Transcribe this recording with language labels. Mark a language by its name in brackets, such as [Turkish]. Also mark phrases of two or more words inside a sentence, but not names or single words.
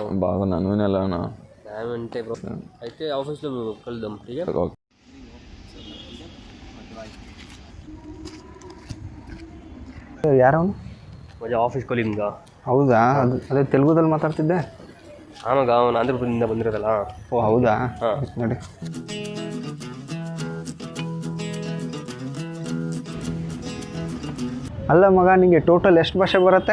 [Telugu] బాగున్నాను, నువ్వు ఎలా ఉన్నావు? అంటే బ్రో అయితే ఆఫీస్లో కలుద్దాం. [Kannada] ಯಾರು? ಮಜಾ [English] office colleague [Kannada] ಮಗ. ಹೌದಾ? ಅದೇ ತೆಲುಗುದಲ್ಲಿ ಮಾತಾಡ್ತಿದ್ದೆ. ಹಾಂ ಮಗ, ಅವನು ಆಂಧ್ರಪ್ರದೇಶದಿಂದ ಬಂದಿರೋದಲ್ಲ. ಓ ಹೌದಾ? ಹಾಂ ನೋಡಿ. ಅಲ್ಲ ಮಗ, ನಿಮಗೆ ಟೋಟಲ್ ಎಷ್ಟು ಭಾಷೆ ಬರುತ್ತೆ?